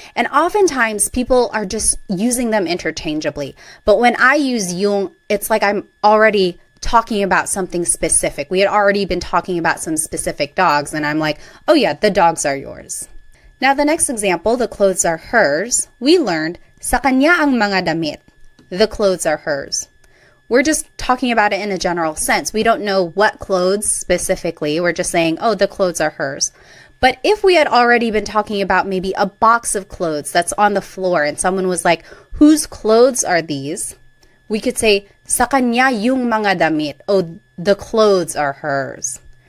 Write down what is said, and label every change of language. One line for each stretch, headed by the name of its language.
English: And oftentimes people are just using them interchangeably. But when I use yung, it's like I'm already talking about something specific. We had already been talking about some specific dogs, and I'm like, oh yeah, the dogs are yours. Now the next example, the clothes are hers. We learned,
Filipino: sa kanya ang mga damit.
English: The clothes are hers. We're just talking about it in a general sense. We don't know what clothes specifically. We're just saying, oh, the clothes are hers. But if we had already been talking about maybe a box of clothes that's on the floor and someone was like, whose clothes are these? We could say,
Filipino: sa kanya yung mga damit.
English: Oh, the clothes are hers.